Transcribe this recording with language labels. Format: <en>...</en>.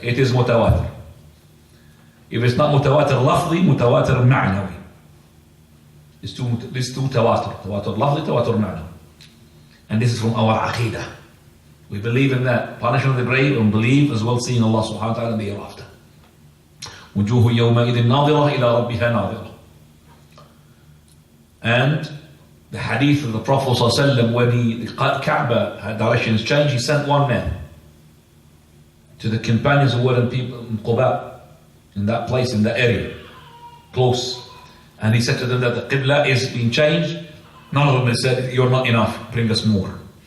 <en>It is mutawatir. If it's not mutawatir lafzi, mutawatir ma'nawi. These two tawatur. Tawatur lafzi, tawatur ma'nawi. And this is from our aqidah. We believe in that. Punishment of the grave and believe as well seeing Allah subhanahu wa ta'ala in the hereafter.</en> <ar>وجوه يومئذ ناظرة إلى ربها ناظرة.</ar> <en>And the hadith of the Prophet ﷺ, when the Kaaba had directions changed, he sent one man to the companions who were in Quba, in that place, in that area, close. And he said to them that the Qibla is being changed. None of them said, you're not enough, bring us more.</en>